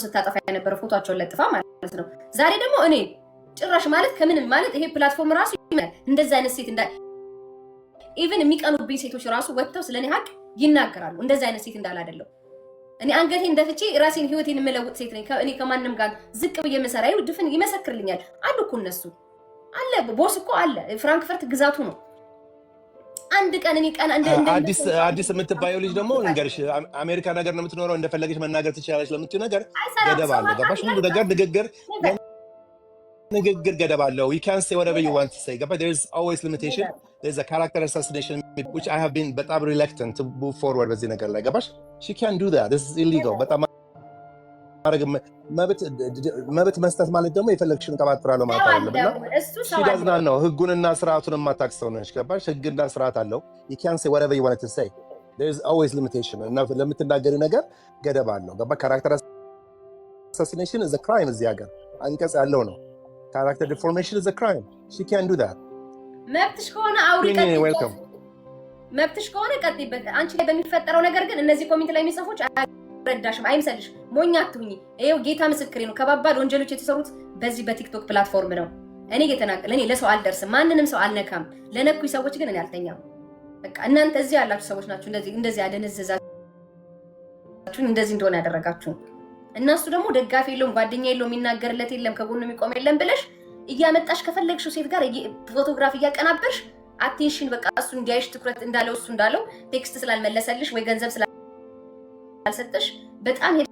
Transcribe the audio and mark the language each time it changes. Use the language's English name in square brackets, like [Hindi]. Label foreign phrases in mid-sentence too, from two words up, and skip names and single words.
[Amharic] ስታጠፋ የነበረው ፎቶቸውን ለጥፋ ማለት ነው። ዛሬ ደግሞ እኔ ጭራሽ ማለት ከምንም ማለት ይሄ ፕላትፎርም ራሱ እንደዛ አይነት ሴት ኢቭን የሚቀኑብኝ ሴቶች ራሱ ወጥተው ስለኔ ሀቅ ይናገራሉ። እንደዛ አይነት ሴት እንዳላደለው እኔ አንገቴን ደፍቼ ራሴን ህይወቴን የምለውጥ ሴት ነኝ። እኔ ከማንም ጋር ዝቅ ብዬ መሰራ ድፍን ይመሰክርልኛል። አሉ እኮ እነሱ አለ ቦስ እኮ አለ። ፍራንክፈርት ግዛቱ ነው። አንድ ቀን እኔ ቀን አዲስ የምትባየው ልጅ ደግሞ እንገርሽ አሜሪካ ነገር ነው የምትኖረው፣ እንደፈለገች መናገር ትችላለች ለምትዩ ነገር ገደብ አለ። ገባሽ? ሁሉ ነገር ንግግር ገደብ አለው። [English] you can say whatever you want to say. [Amharic] ገባሽ? [English] there is always limitation. there is a character assassination which I have been በጣም reluctant to move forward [Amharic] በዚህ ነገር ላይ ገባሽ? [English] she can't do that. this is illegal. [Amharic] በጣም መብት መስጠት ማለት ደግሞ የፈለግሽን ቀባጥራለሁ ማለት አይደለም። [English] she does not know [Amharic] ህጉንና ስርዓቱን የማታውቅ ነች። ገባሽ? ህግና ስርዓት አለው። [English] you can say whatever you want to say. there is always limitation. [Amharic] እና ለምትናገሪው ነገር ገደብ አለው። ገባሽ? [English] character assassination is a crime [Amharic] እዚህ ሀገር አንቀጽ ያለው ነው። [English] character deformation is a crime. she can't do that. [Amharic] መብትሽ ከሆነ አውሪ ቀጥይበት። መብትሽ ከሆነ ቀጥይበት። አንቺ ላይ በሚፈጠረው ነገር ግን እነዚህ ኮሜንት ላይ የሚጽፉት ረዳሽም አይምሰልሽ። ሞኛ አትሁኚ። ይሄው ጌታ ምስክሬ ነው። ከባባድ ወንጀሎች የተሰሩት በዚህ በቲክቶክ ፕላትፎርም ነው። እኔ እየተናገረ እኔ ለሰው አልደርስም፣ ማንንም ሰው አልነካም። ለነኩኝ ሰዎች ግን እኔ አልተኛም። በቃ እናንተ እዚህ ያላችሁ ሰዎች ናችሁ እንደዚህ ያደነዘዛችሁ እንደዚህ እንደሆነ ያደረጋችሁ። እነሱ ደግሞ ደጋፊ የለውም ጓደኛ የለውም የሚናገርለት የለም ከጎኑ የሚቆም የለም ብለሽ እያመጣሽ ከፈለግሽው ሴት ጋር ፎቶግራፍ እያቀናበርሽ አቴንሽን በቃ እሱ እንዲያይሽ ትኩረት እንዳለው እሱ እንዳለው ቴክስት ስላልመለሰልሽ ወይ ገንዘብ ስላልሰጠሽ በጣም